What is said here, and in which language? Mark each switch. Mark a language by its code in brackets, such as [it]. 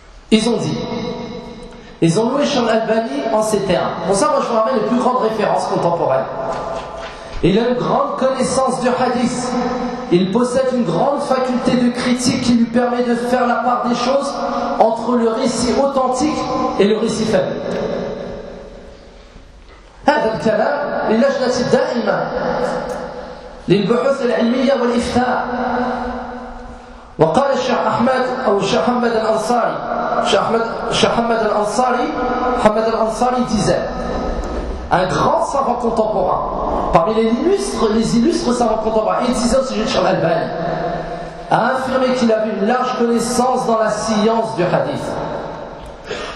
[fr] Ils ont dit, ils ont loué Cheikh Albani en ces termes. Pour ça, moi, je vous ramène les plus grandes références contemporaines. Il a une grande connaissance du hadith. Il possède une grande faculté de critique qui lui permet de faire la part des choses entre le récit authentique et le récit faible. [ar] هذا الكلام للجنة الدائمة للبحوث العلمية والإفتاء. وقال الشيخ أحمد أو الشيخ محمد الأنصاري [fr] الشيخ محمد الأنصاري disait un grand savant contemporain parmi les illustres savants contemporains, il disait au sujet de Cheikh Albani, a affirmé qu'il avait une large connaissance dans la science du hadith.